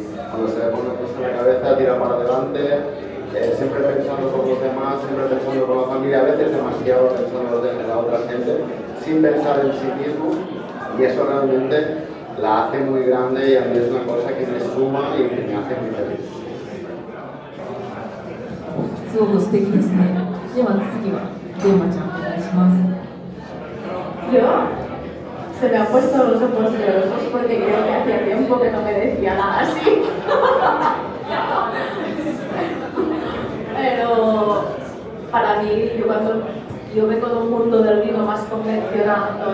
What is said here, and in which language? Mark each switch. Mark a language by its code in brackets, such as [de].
[es] Cuando se le pone una cosa en la cabeza, tira para adelante, siempre pensando por los demás, siempre pensando por la familia, a veces demasiado pensando en la otra gente, sin pensar en sí mismo, y eso realmente la hace muy grande y a mí es una cosa que me suma y que me hace muy feliz. [ja] すごく素敵ですね。では次はデーマちゃんお願いします。 [es] Yo se me han puesto los ojos llorosos porque creo que hacía tiempo que no me decía nada así. Pero para mí, yo vengo de un mundo del vino más convencional, ¿no?